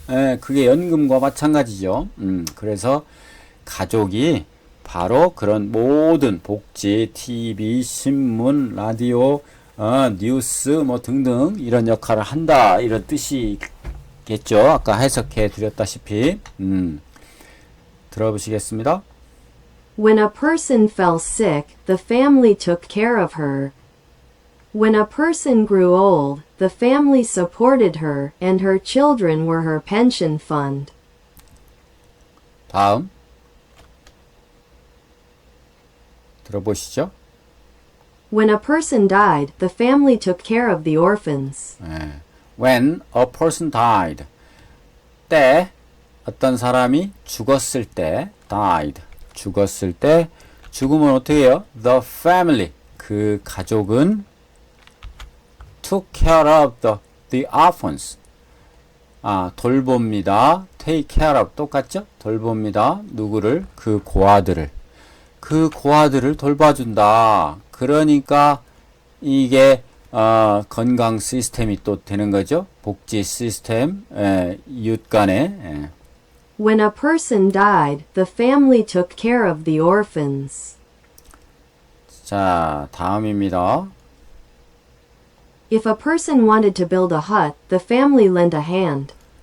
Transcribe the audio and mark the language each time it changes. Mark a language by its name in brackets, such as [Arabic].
[Korean] 예, 그게 연금과 마찬가지죠. 그래서 가족이 바로 그런 모든 복지, TV, 신문, 라디오, 뉴스 뭐 등등 이런 역할을 한다. 이런 뜻이겠죠. 아까 해석해 드렸다시피. 들어보시겠습니다. [English] When a person fell sick, the family took care of her. When a person grew old, the family supported her, and her children were her pension fund. [Korean] 다음. 들어보시죠. [English] When a person died, the family took care of the orphans. 예. When a person died. [Korean] 때, 어떤 사람이 죽었을 때, [English] died. [Korean] 죽었을 때, 죽으면 어떻게 해요? [English] The family. [Korean] 그 가족은 [English] took care of the orphans. [Korean] 돌봅니다. [English] take care of. [Korean] 똑같죠? 돌봅니다. 누구를? 그 고아들을. 그 고아들을 돌봐준다. 그러니까 이게 건강 시스템이 또 되는 거죠. 복지 시스템, 이웃 간에. [English] When a person died, the family took care of the orphans. [Korean] 자, 다음입니다. [English] If a person wanted to build a hut, the family lent a hand.